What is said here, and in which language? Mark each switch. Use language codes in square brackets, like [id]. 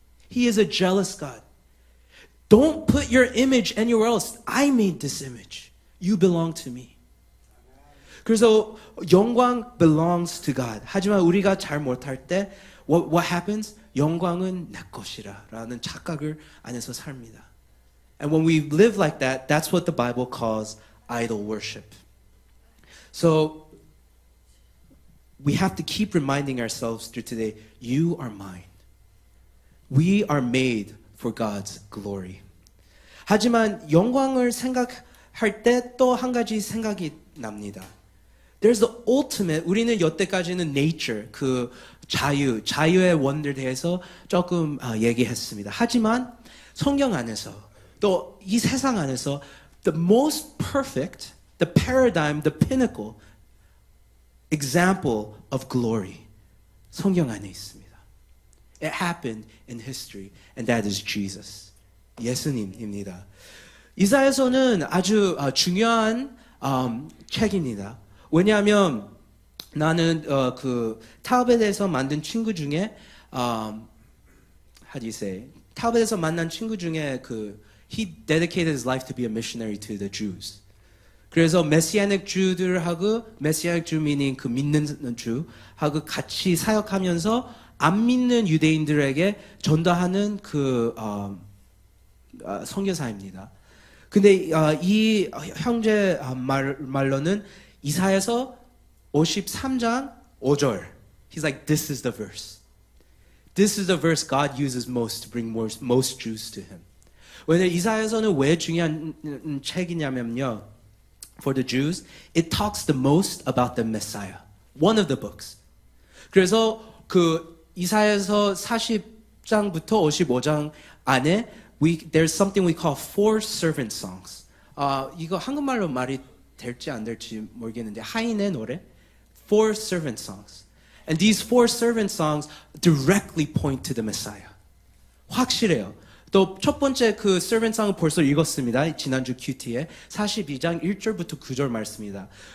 [en] He is a jealous God. Don't put your image anywhere else. I made this image. You belong to me. [ko] 그래서 영광 [en] belongs to God. [ko] 하지만 우리가 잘 못할 때 [en] what happens? [ko] 영광은 내 것이라 라는 착각을 안에서 삽니다. [en] And when we live like that, that's what the Bible calls idol worship. So we have to keep reminding ourselves through today, you are mine. We are made for God's glory. [ko] 하지만 영광을 생각할 때 또 한 가지 생각이 납니다. [en] There's the ultimate. [ko] 우리는 여태까지는 nature, 그 자유의 원리에 대해서 조금 얘기했습니다. 하지만 성경 안에서 또 이 세상 안에서 [en] the most perfect, the paradigm, the pinnacle example of glory [ko] 성경 안에 있습니다. [en] It happened in history, and that is Jesus. [ko] 예수님입니다. 이사야서는 아주 중요한 책입니다. 왜냐하면 나는 그 타베트에서 만든 친구 중에 [en] how do you say? [ko] 타베트에서 만난 친구 중에 [en] he dedicated his life to be a missionary to the Jews. [ko] 그래서 메시아닉 주들하고 메시아닉 주 meaning 그 믿는 주하고 같이 사역하면서 안 믿는 유대인들에게 전도하는 그 선교사입니다. 근데 이 형제 말로는 이사야서 53장 5절. [en] He's like, this is the verse. This is the verse God uses most to bring most Jews to Him. [ko] 왜냐면 이사야서는 왜 중요한 책이냐면요. [en] For the Jews, it talks the most about the Messiah. One of the books. [ko] 그래서 그 이사야서 40장부터 55장 안에 [en] there's something we call four servant songs. [ko] 이거 한국말로 말이 될지 안 될지 모르겠는데 하인의 노래, [en] four servant songs. And these four servant songs directly point to the Messiah. [ko] 확실해요. 또 첫 번째 그 servant song을 벌써 읽었습니다. 지난주 큐티에 42장 1절부터 9절 말씀입니다.